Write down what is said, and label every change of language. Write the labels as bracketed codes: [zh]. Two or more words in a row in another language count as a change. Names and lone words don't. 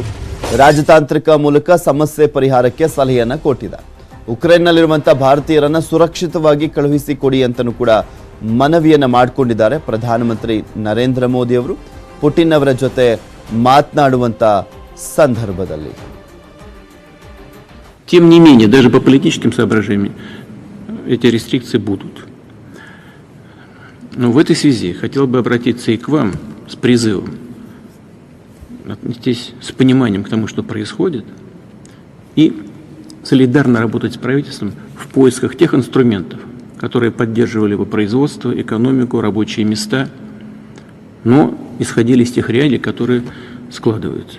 [kn] ರಾಜತಾಂತ್ರಿಕ ಮೂಲಕ ಸಮಸ್ಯೆ ಪರಿಹಾರಕ್ಕೆ ಸಲಹೆಯನ್ನು ಕೊಟ್ಟಿದೆ. ಉಕ್ರೇನ್ನಲ್ಲಿರುವಂಥ ಭಾರತೀಯರನ್ನು ಸುರಕ್ಷಿತವಾಗಿ ಕಳುಹಿಸಿಕೊಡಿ ಅಂತಲೂ ಕೂಡ ಮನವಿಯನ್ನು ಮಾಡಿಕೊಂಡಿದ್ದಾರೆ ಪ್ರಧಾನಮಂತ್ರಿ ನರೇಂದ್ರ ಮೋದಿ ಅವರು ಪುಟಿನ್ ಅವರ ಜೊತೆ ಮಾತನಾಡುವಂಥ ಸಂದರ್ಭದಲ್ಲಿ. [ru] Тем не менее, даже по политическим соображениям эти рестрикции будут. Но в этой связи хотел бы обратиться и к вам с призывом отнестись с пониманием к тому, что происходит, и солидарно работать с правительством в поисках тех инструментов, которые поддерживали бы производство, экономику, рабочие места, но исходили из тех реалий, которые складываются.